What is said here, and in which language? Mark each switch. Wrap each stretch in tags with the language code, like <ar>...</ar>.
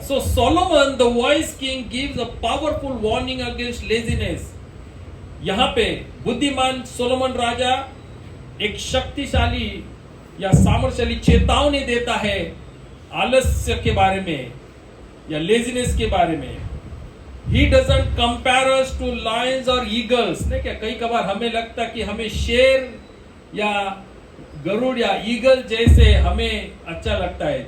<en>So Solomon the wise king gives a powerful warning against laziness.</en> <hi>यहाँ पे बुद्धिमान Solomon राजा एक शक्तिशाली या सामर्थ्यशाली चेतावनी देता है आलस्य के बारे में या लेजीनेस के बारे में।</hi> <en>He doesn't compare us to lions or eagles।</en> <hi>नहीं क्या, कई कबार हमें लगता कि हमें शेर या गरुड़ या ईगल जैसे हमें अच्छा लगता है।</hi>